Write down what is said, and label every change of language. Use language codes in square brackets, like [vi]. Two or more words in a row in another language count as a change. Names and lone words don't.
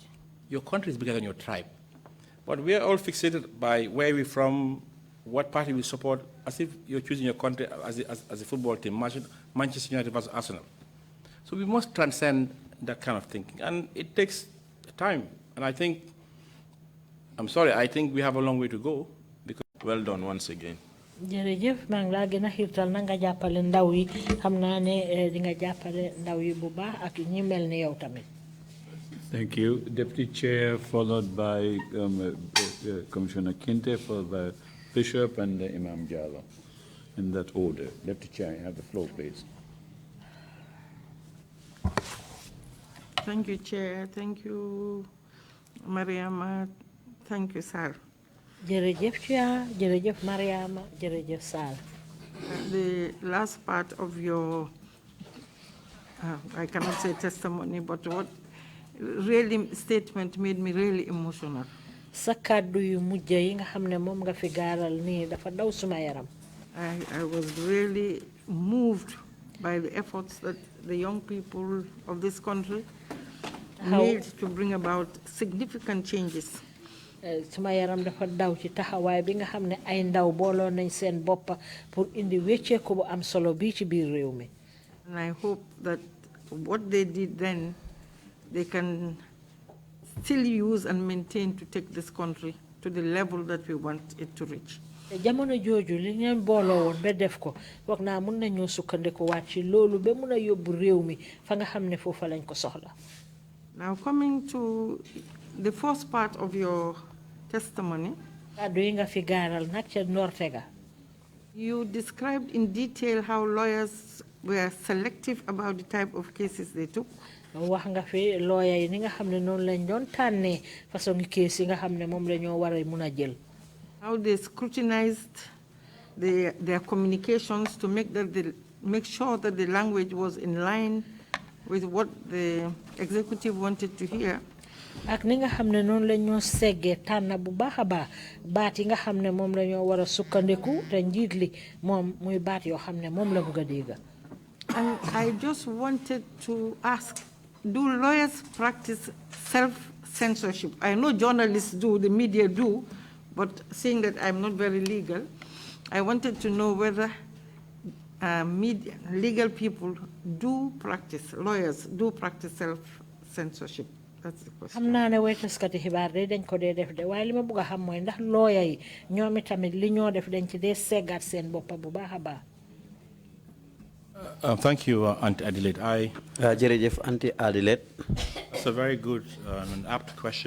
[en] Your country is bigger than your tribe. But we are all fixated by where we're from, what party we support, as if you're choosing your country as a football team, Manchester United versus Arsenal. So we must transcend that kind of thinking, and it takes time. And I think I'm sorry, I think we have a long way to go. Because well done once again. [wo] jërëjëf maa ngi laa gën a xiirtal na nga jàppale ndaw yi xam naa ne di nga jàppale ndaw yi bu baax ak ñi mel ni yow tamit. [en] Thank you. Deputy Chair, followed by Commissioner Kinte, followed by Bishop and Imam Jallo. In that order. Deputy Chair, you have the floor, please. Thank you, Chair. Thank you, Mariama. Thank you, sir. [wo] jërëjëf Chair, jërëjëf Mariama, jërëjëf Sal. [en] The last part of your, I cannot say testimony, but what really statement made me really emotional. [wo] Sa kàddu yu mujj yi nga xam ne moom nga fi gaaral nii dafa daw suma yaram. [en] I was really moved by the efforts that the young people of this country made to bring about significant changes. [wo] Suma yaram dafa daw ci taxawaay bi nga xam ne ay ndaw booloo nañ seen boppa pour indi wecceeku bu am solo bii ci biir réew mi. [en] And I hope that what they did then, they can still use and maintain to take this country to the level that we want it to reach. [wo] jamono jooju li ngeen booloo woon ba def ko wax naa mun nañoo sukkandiku waat ci loolu ba mun a yóbbu réew mi fa nga xam ne foofa lañ ko soxla. [en] Now coming to the first part of your testimony, [wo] kàddu yi nga fi gaaral nag ca Nortega. [en] You described in detail how lawyers were selective about the type of cases they took. [wo] wax nga fi lawyer yi ni nga xam ne noonu lañ doon tànnee façon case yi nga xam ne moom la ñoo war a mun a jël. [en] How they scrutinized their communications to make sure that the language was in line with what the executive wanted to hear. [wo] ak ni nga xam ne noonu la ñoo seggee tànn bu baax a baax baat yi nga xam ne moom la ñoo war a sukkandiku te njiit li moom muy baat yoo xam ne moom la bëgg a dégg. [en] And I just wanted to ask, do lawyers practice self-censorship? I know journalists do, the media do, but seeing that I'm not very legal, I wanted to know whether legal people do practice, lawyers do practice self-censorship. That's the question. [wo] xam naa ne waytaskati xibaar de dañ ko dee def de waaye li ma bëgg a xam mooy ndax lawyer yi ñoom tamit li ñoo def dañ ci dee seggaat seen boppa bu baax a baax. [en] Thank you, Auntie Adelaide. [wo] Jërëjëf Auntie Adelaide. [en] That's a very good and apt question.